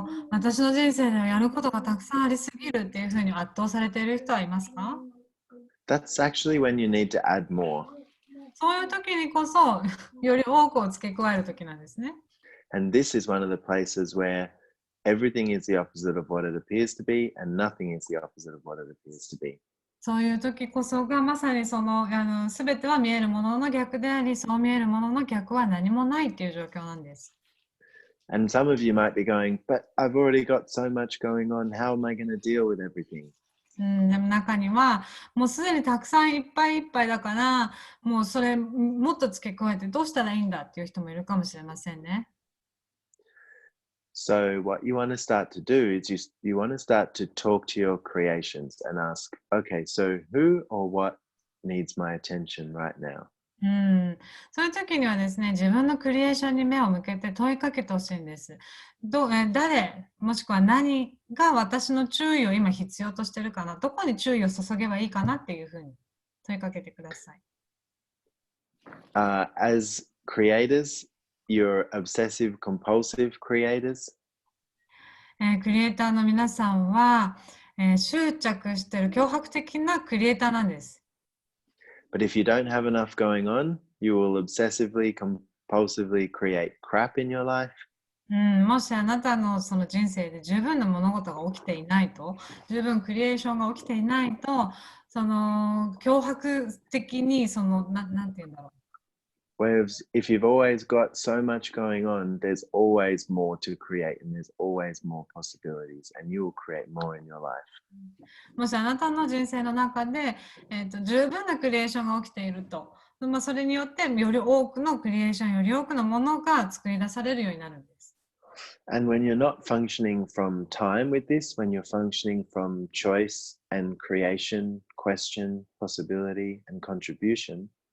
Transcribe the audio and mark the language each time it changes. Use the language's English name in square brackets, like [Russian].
[Japanese] 私の人生ではやることがたくさんありすぎるっていうふうに圧倒されている人はいますか？ [English] that's actually when you need to add more. [Japanese] そういう時にこそより多くを付け加える時なんですね。 [English] And this is one of the places where everything is the opposite of what it appears to be, and nothing is the opposite of what it appears to be. [Japanese] そういう時こそがまさにその全ては見えるものの逆であり、そう見えるものの逆は何もないっていう状況なんです。 [English] And some of you might be going, but I've already got so much going on. How am I going to deal with everything? [Japanese] でも中にはもうすでにたくさんいっぱいいっぱいだからもうそれもっと付け加えてどうしたらいいんだっていう人もいるかもしれませんね。 [English] So what you want to start to do is you want to start to talk to your creations and ask, okay, so who or what needs my attention right now? [Japanese] そういう時にはですね、自分のクリエーションに目を向けて問いかけてほしいんです。誰、もしくは何が私の注意を今必要としてるかな、どこに注意を注げばいいかなっていうふうに問いかけてください。 [English] As creators, you're obsessive compulsive creators. [Japanese] クリエイターの皆さんは、執着している強迫的なクリエイターなんです。 [English] But if you don't have enough going on, you will obsessively compulsively create crap in your life. [Japanese] もしあなたのその人生で十分な物事が起きていないと、十分クリエーションが起きていないと、その強迫的になんて言うんだろう。 [English] Whereas if you've always got so much going on, there's always more to create and there's always more possibilities and you will create more in your life. [Japanese] もしあなたの人生の中で、十分なクリエーションが起きていると、それによってより多くのクリエーション、より多くのものが作り出されるようになるんです。 [English] And when you're not functioning from time with this, when you're functioning from choice and creation, question, possibility, and contribution,